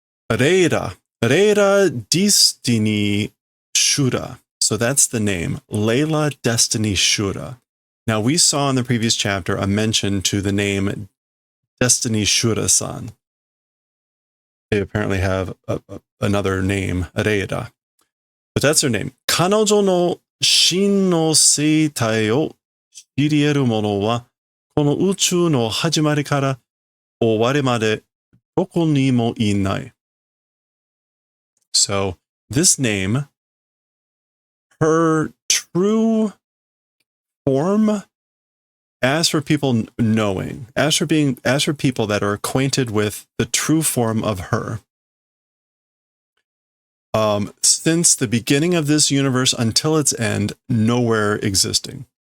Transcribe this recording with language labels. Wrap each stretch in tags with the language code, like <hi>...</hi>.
<en>Reira Destiny Shura. So that's the name. Layla Destiny Shura. Now, we saw in the previous chapter a mention to the name Destiny Shura-san. They apparently have another name, Reira. But that's her name.</en> <ja>彼女の真の生態を知り得る者は、この宇宙の始まりから終わりまでどこにもいない。</ja> <en>So, this name, her true form, as for people knowing, as for people that are acquainted with the true form of her, since the beginning of this universe until its end, nowhere existing.</en>